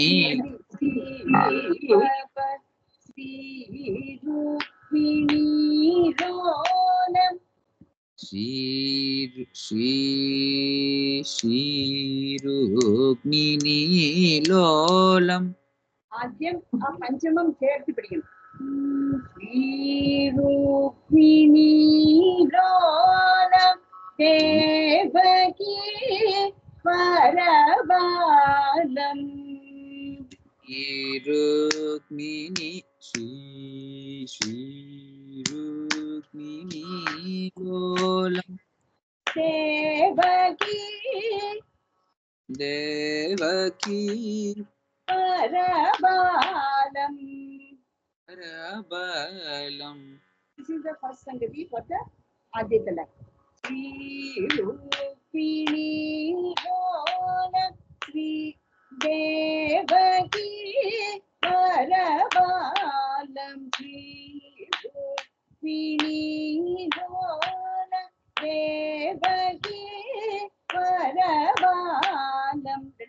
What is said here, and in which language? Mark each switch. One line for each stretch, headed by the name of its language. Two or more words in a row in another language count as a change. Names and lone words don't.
Sanskrit: लोलम्. श्री रुक्मिणी लोलम्.
Malayalam: ആദ്യം ആ പഞ്ചമം ചേർത്ത് പിടിക്കണം.
Sanskrit: ശ്രീ രുക്മിണീ ലോലം ദേവകീ പരബാലം. रुक्मिणी श्री रुक्मिणी लोलम्. देवकी परबालम्.
English: This is the first Sangati for the Aditala.
Sanskrit: श्री रुक्मिणी लोलम् श्री देवकी परबालम्. श्री रुक्मिणी लोलम् देवकी परबालम्.